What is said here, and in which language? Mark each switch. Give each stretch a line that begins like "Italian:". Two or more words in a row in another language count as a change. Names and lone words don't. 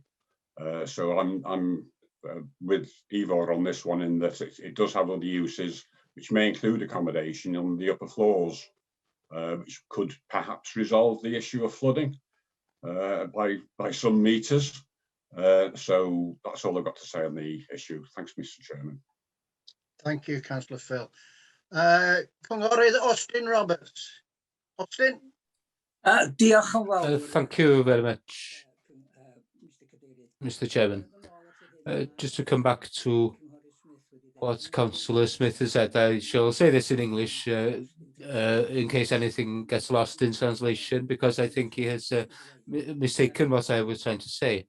English: So I'm with Ivor on this one, in that it does have other uses, which may include accommodation on the upper floors, which could perhaps resolve the issue of flooding by some meters. So that's all I've got to say on the issue. Thanks, Mr. Chairman. Thank you, Councillor Phil.
Welsh: Cynghorydd Austin Roberts. Austin? Diolch yn fawr.
English: Thank you very much, Mr. Chairman. Just to come back to what Councillor Smith has said, I shall say this in English in case anything gets lost in translation, because I think he has mistaken what I was trying to say.